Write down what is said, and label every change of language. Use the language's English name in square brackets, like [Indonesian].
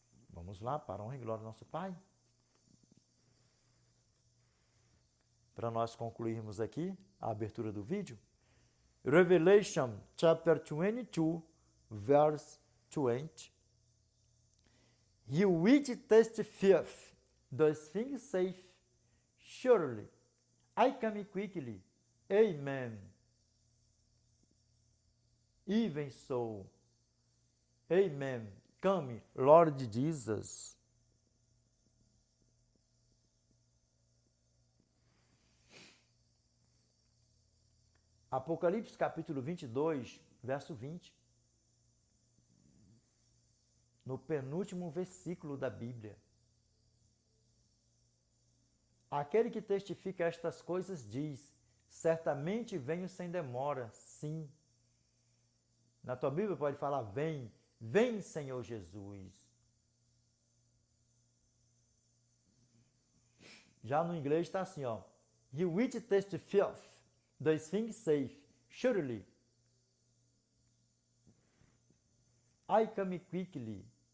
[Portuguese] Vamos lá, para a honra e glória do nosso Pai. Para nós concluirmos aqui a abertura do vídeo, [English] Revelation chapter 22, verse 20. He which testifieth those things saith, surely I come quickly. Amen. Even so. Amen. Come, Lord Jesus. [Portuguese] Apocalipse capítulo 22, verso 20. No penúltimo versículo da Bíblia. Aquele que testifica estas coisas diz, certamente venho sem demora, sim. Na tua Bíblia pode falar, vem, vem Senhor Jesus. Já no inglês está assim, ó. [English] He which testifieth those things saith, surely I come quickly.